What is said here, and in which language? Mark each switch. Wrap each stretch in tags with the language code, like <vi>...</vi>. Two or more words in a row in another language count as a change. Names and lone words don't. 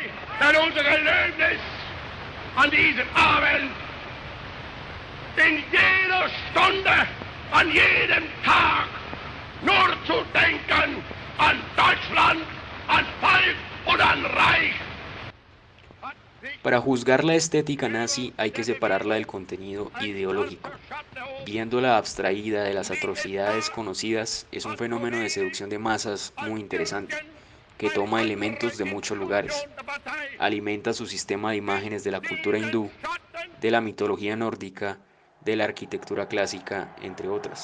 <de>denn unser Gelöbnis an diesem Abend in jeder Stunde, an jedem Tag nur zu denken an Deutschland, an Volk und an Reich.</de> <es>Para juzgar la estética nazi hay que separarla del contenido ideológico. Viéndola abstraída de las atrocidades conocidas, es un fenómeno de seducción de masas muy interesante, que toma elementos de muchos lugares. Alimenta su sistema de imágenes de la cultura hindú, de la mitología nórdica, de la arquitectura clásica, entre otras.</es>